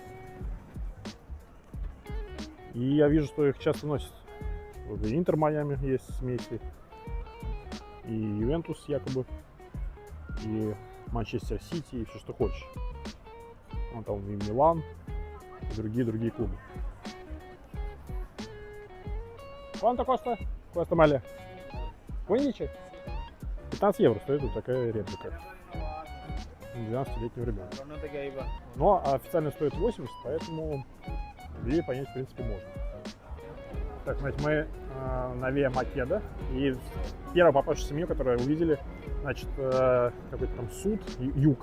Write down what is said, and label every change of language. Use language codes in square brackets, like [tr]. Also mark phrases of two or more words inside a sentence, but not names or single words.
[ru] И я вижу, что их часто носят. Вот и Интер Майами есть смеси. И Ювентус якобы. И Манчестер Сити, и все, что хочешь. Вон там и Милан, и другие клубы. [it] Quanto costa? Questa maglia? 15? [ru] 15 евро стоит вот такая реплика. 12-летнего ребенка. Но официально стоит 80, поэтому идею понять, в принципе, можно. Так, значит, мы на Виа Македа. И первое попавшееся меню, которое увидели, значит, какой-то там суд, юг.